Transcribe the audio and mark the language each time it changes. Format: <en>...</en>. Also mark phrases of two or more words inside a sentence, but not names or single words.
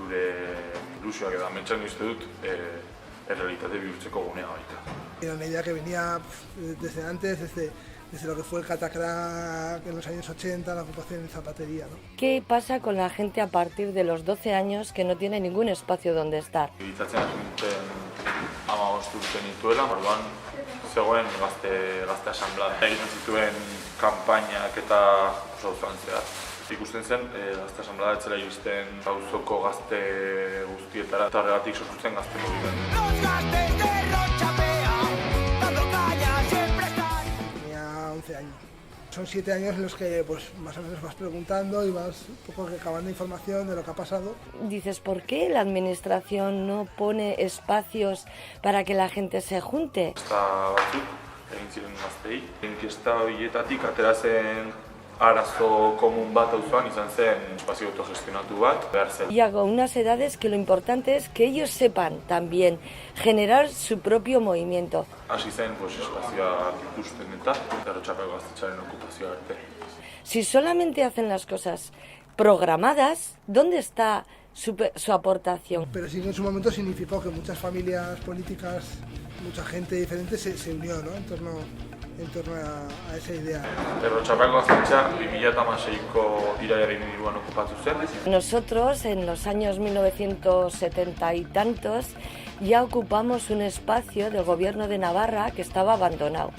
<es>Era una idea que venía desde antes, desde lo que fue el Catacrac en los años 80, la ocupación en zapatería, ¿no? ¿Qué pasa con la gente a partir de los 12 años que no tiene ningún espacio donde estar?</es> <eu>Zegoen gazte asanblada. Egiten zituen kanpainak eta oso auzoan zehar. Ikusten zen, gazte asanblada etzela iristen auzoko gazte guztietara eta horregatik sortu zen gazte mobimendu.</eu> <es>Tenía 11 años. Son 7 años en los que pues más o menos vas preguntando y vas un poco recabando información de lo que ha pasado. Dices, ¿por qué la administración no pone espacios para que la gente se junte?</es> <eu>Batzuk egin ziren gaztei. Inkesta horietatik atera zen arazo komun bat auzoan izan zen espazio autogestionatu bat behar zen.</eu> <es>Y a unas edades que lo importante es que ellos sepan también generar su propio movimiento.</es> <eu>Hasi zen espazioak ikusten eta Errotxapeko gaztetxearen okupazioa arte.</eu> <es>Si solamente hacen las cosas programadas, ¿dónde está su aportación? Pero sí que en su momento significó que muchas familias políticas, mucha gente diferente se unió, ¿no? en torno a esa idea.</es> <eu>Errotxapeko gaztetxea 2016ko irailaren 3 okupatu zen.</eu> <es>Nosotros en los años 1970 y tantos ya ocupamos un espacio del gobierno de Navarra que estaba abandonado.</es>